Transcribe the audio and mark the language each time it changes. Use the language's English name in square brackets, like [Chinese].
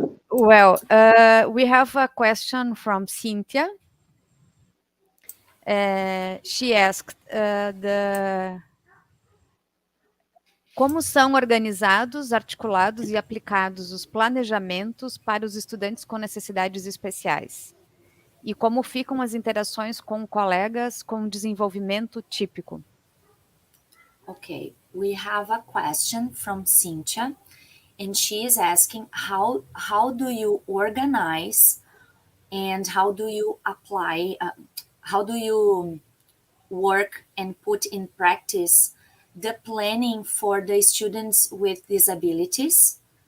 [English] Well, we have a question from Cynthia. She asked [Portuguese] como são organizados, articulados e aplicados os planejamentos para os estudantes com necessidades especiais? E como ficam as interações com colegas com desenvolvimento típico? [English] Okay, we have a question from Cynthia, and she is asking how do you organize and how do you apply, how do you work and put in practice the planning for the students with disabilities,